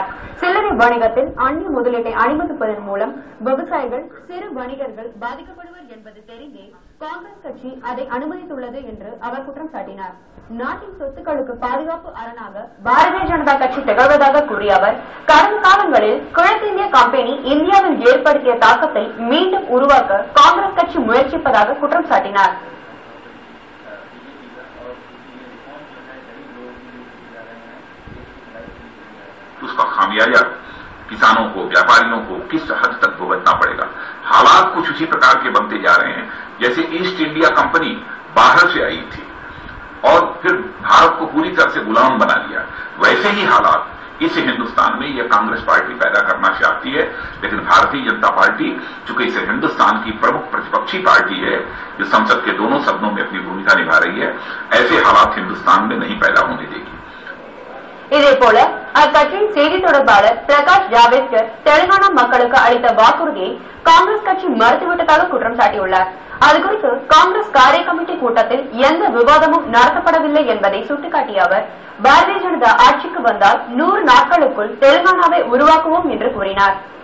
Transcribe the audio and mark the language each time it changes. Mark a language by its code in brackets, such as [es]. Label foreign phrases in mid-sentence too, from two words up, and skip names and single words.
[ta] சில்லறை வணிகத்தில் அந்நிய முதலீட்டை அனுமதிப்பதன் மூலம் விவசாயிகள், சிறு வணிகர்கள் பாதிக்கப்படுவர் என்பது தெரிந்தே காங்கிரஸ் கட்சி அதை அனுமதித்துள்ளது என்று அவர் குற்றம் சாட்டினார். நாட்டின் சொத்துக்களுக்கு பாதுகாப்பு அரணாக பாரதிய ஜனதா கட்சி திகழ்வதாக கூறிய அவர், கடந்த காலங்களில் கிழக்கிந்திய கம்பெனி இந்தியாவில் ஏற்படுத்திய தாக்கத்தை மீண்டும் உருவாக்க காங்கிரஸ் கட்சி முயற்சிப்பதாக குற்றம் சாட்டினார். [hi] उसका खामियाजा किसानों को, व्यापारियों को किस हद तक भुगतना पड़ेगा। हालात कुछ उसी प्रकार के बनते जा रहे हैं जैसे ईस्ट इंडिया कंपनी बाहर से आई थी और फिर भारत को पूरी तरह से गुलाम बना लिया। वैसे ही हालात इस हिंदुस्तान में यह कांग्रेस पार्टी पैदा करना चाहती है, लेकिन भारतीय जनता पार्टी चूंकि इस हिंदुस्तान की प्रमुख प्रतिपक्षी पार्टी है जो संसद के दोनों सदनों में अपनी भूमिका निभा रही है, ऐसे हालात हिंदुस्तान में नहीं पैदा होने देगी। [ta] இதேபோல அக்கட்சியின் செய்தி தொடர்பாளர் பிரகாஷ் ஜாவேத்கர் தெலுங்கானா மக்களுக்கு அளித்த வாக்குறுதியை காங்கிரஸ் கட்சி மறுத்துவிட்டதாக குற்றம் சாட்டியுள்ளார். அதுகுறித்து காங்கிரஸ் காரிய கமிட்டி கூட்டத்தில் எந்த விவாதமும் நடத்தப்படவில்லை என்பதை சுட்டிக்காட்டிய அவர், பாரதிய ஜனதா ஆட்சிக்கு வந்தால் 100 நாட்களுக்குள் தெலுங்கானாவை உருவாக்குவோம் என்று கூறினார்.